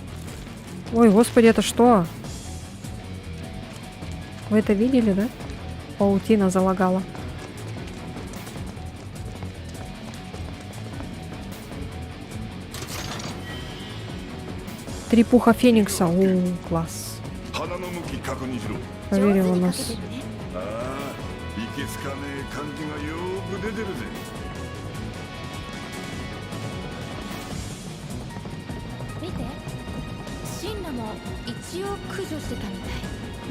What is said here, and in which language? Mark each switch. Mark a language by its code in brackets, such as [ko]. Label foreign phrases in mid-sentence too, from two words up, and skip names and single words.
[ru] Ой, господи, это что? Вы это видели, да? паутина залагала. Три пуха Феникса. О, класс. [ja] 鼻の向き確認しろ。 [ru] Проверил у [ja] 上手にか [ru] нас. [ja] けてるね。ああ、いけつかねえ感じがよーく出てるぜ。見て、シンラも一応駆除してたみたい。